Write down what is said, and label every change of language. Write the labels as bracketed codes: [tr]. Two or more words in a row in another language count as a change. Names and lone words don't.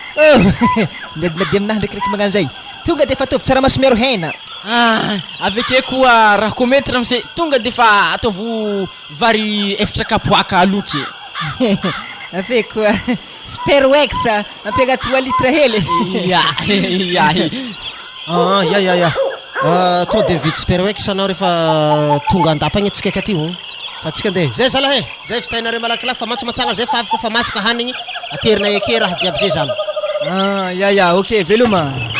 [mg] Oh, madimadia aminahy ndraikindraiky magnano zay. Tonga de fa ataovy tsaramaso miaro hena. Ah, avy ake koa raha koa [fr] maître monsieur, [mg] tonga de fa ataovy vary efatra kapoaka aloky. Avy koa, Superwex, ampiana [fr] trois litres [mg] hely. Ya, ya. Ah, ya, ya, ya. Ah, to de vity Superwex anao rehefa tonga andapagna antsika ka ty, oh. Fa antsika andeha. Zay zalahy e, zay vitainareo malakilaky fa mantsomantsagna zay fa avy koa fa masaka hanigny, aterinay ake raha jiaby zay zany. Ah, ya, ya, ok, veloma.